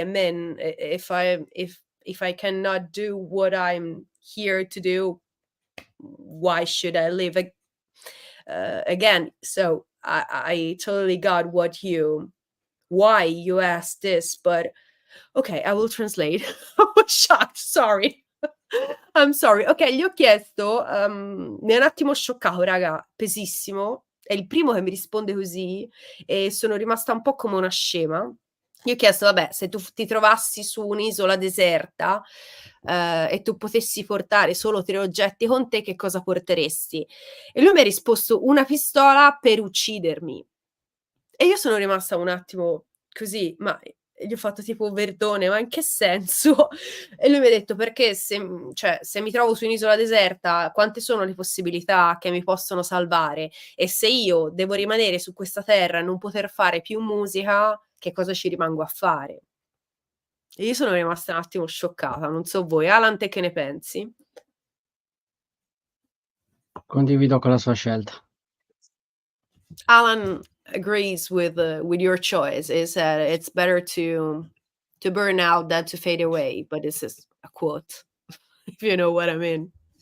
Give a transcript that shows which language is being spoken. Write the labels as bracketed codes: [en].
[en] I mean, if I cannot do what I'm here to do, why should I live again? So I totally got why you asked this, but ok, I will translate. I was shocked, sorry. I'm sorry. [it] Ok, gli ho chiesto, mi ha un attimo scioccato, raga, pesissimo. È il primo che mi risponde così e sono rimasta un po' come una scema. Gli ho chiesto, vabbè, se tu ti trovassi su un'isola deserta e tu potessi portare solo 3 oggetti con te, che cosa porteresti? E lui mi ha risposto una pistola per uccidermi. E io sono rimasta un attimo così, ma gli ho fatto tipo: "Verdone, ma in che senso?" E lui mi ha detto: "Perché cioè, se mi trovo su un'isola deserta, quante sono le possibilità che mi possono salvare? E se io devo rimanere su questa terra e non poter fare più musica, che cosa ci rimango a fare?" E io sono rimasta un attimo scioccata, non so voi. Alan, te che ne pensi? Condivido con la sua scelta. [en] Alan agrees with your choice. Is that it's better to burn out than to fade away. But this is a quote, if you know what I mean.